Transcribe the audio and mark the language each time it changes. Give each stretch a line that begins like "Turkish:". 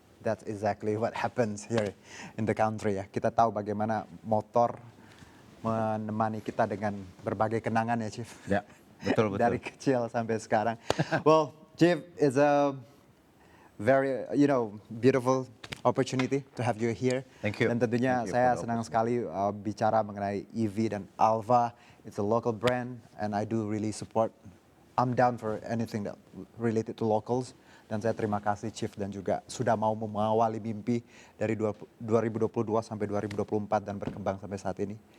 English: That's exactly what happens here in the country ya.
Indonesian: Kita tahu bagaimana motor menemani kita dengan berbagai kenangan ya, Chief. Ya, betul. Dari kecil sampai sekarang.
English: Well, Chief, it's a very, beautiful opportunity to have you here. Thank you.
Indonesian: Dan tentunya saya senang sekali bicara mengenai EV dan Alfa.
English: It's a local brand, and I do really support. I'm down for anything that related to locals.
Indonesian: Dan saya terima kasih Chief dan juga sudah mau mengawali mimpi dari 2022 sampai 2024 dan berkembang sampai saat ini.